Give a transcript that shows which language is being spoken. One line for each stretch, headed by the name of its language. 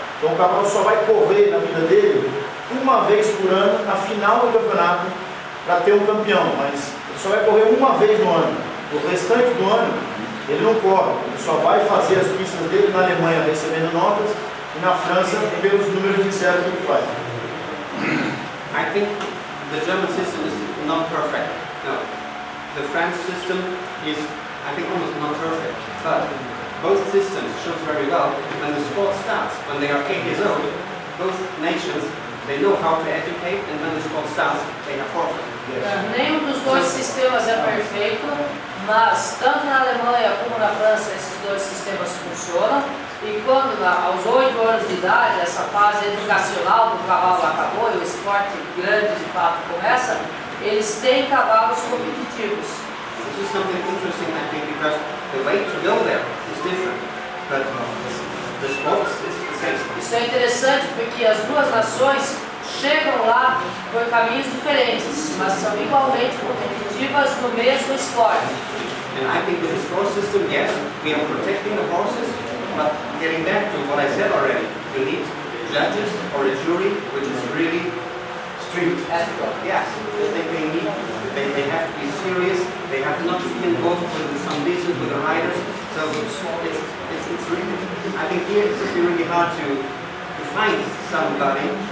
Portuguese: Então o cavalo só vai correr na vida dele uma vez por ano, na final do campeonato, para ter um campeão, mas ele só vai correr uma vez no ano. O restante do ano, ele não corre, ele só vai fazer as pistas dele na Alemanha recebendo notas, e na França pelos números de zero que ele faz.
English: I think the German system is not perfect. No. The French system is, I think, almost not perfect. But both systems shows very well when the sport starts, when they are 8 years old, both nations, they know how to educate, and when the sport starts, they are forfeit.
Portuguese: Nenhum dos dois sistemas é perfeito, mas tanto na Alemanha como na França esses dois sistemas funcionam. E quando aos 8 anos de idade, essa fase educacional do cavalo acabou e o esporte grande de fato começa, eles têm cavalos competitivos.
English: This is something interesting, I think, because the way to go there is different, but the sport is the same.
Portuguese: Isso é interessante porque as duas nações chegam lá por caminhos diferentes, mas são igualmente competitivas no mesmo esporte.
English: And I think with the sport system, yes, we are protecting the horses, but getting back to what I said already, you need judges or a jury which is really strict. Yes, they have to be serious, they have not to be involved with some business with the riders, so it's really, I think here it would be really hard to find somebody.